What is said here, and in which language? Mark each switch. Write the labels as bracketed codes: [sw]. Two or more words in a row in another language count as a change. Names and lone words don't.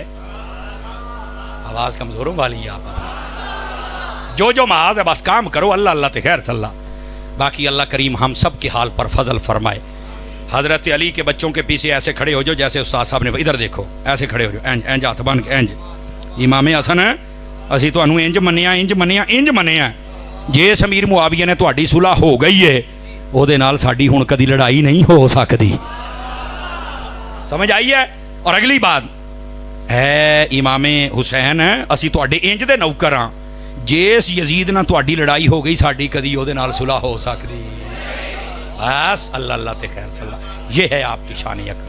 [ur] آواز کمزوروں والی ہے آپ. جو محاذ ہے بس کام کرو، [pa] اللہ اللہ تے خیر صلی. [ur] باقی اللہ کریم ہم سب کے حال پر فضل فرمائے. حضرت علی کے بچوں کے پیچھے ایسے کھڑے ہو جو جیسے استاد صاحب نے، ادھر دیکھو ایسے کھڑے ہو جو، [pa] انج ہاتھ بن کے انج. امام حسن ہے، اسی تو انہوں انج منیا انج منیا انج منیا. جس امیر معاویہ نے تہاڈی صلح ہو گئی ہے، او دے نال ساڈی ہن کدی لڑائی نہیں ہو سکتی. [ur] سمجھ آئی ہے؟ اور اگلی بات ہے [pa] امام حسین اسی تہاڈے انج دے نوکر ہاں، جس یزید نہ تہاڈی لڑائی ہو گئی ساڈی کدی او دے نال صلح ہو سکتی. بس اللہ اللہ تے خیر صلی. [ur] یہ ہے آپ کی شان اقدس.